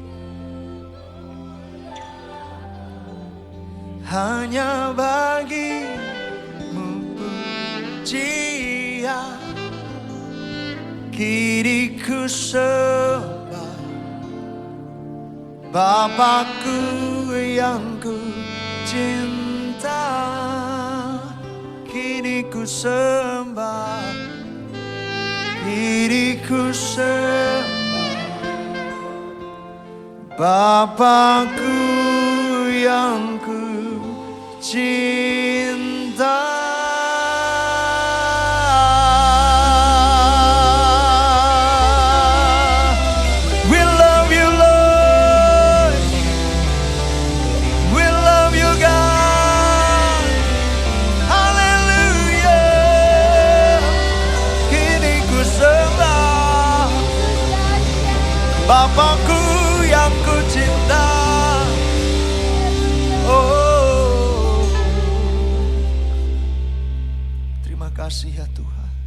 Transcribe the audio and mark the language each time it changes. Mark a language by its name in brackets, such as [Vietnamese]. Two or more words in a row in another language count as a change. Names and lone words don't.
[Indonesian] Hanya bagimu pujian, kini ku sembah. Bapakku yang ku cinta, kini ku sembah, kini ku sembah. Bapakku yang ku cinta. [English] We love you Lord, we love you God. [Indonesian] Haleluya, kini ku sembah. Bapakku yang ku cinta. Oh, terima kasih ya Tuhan.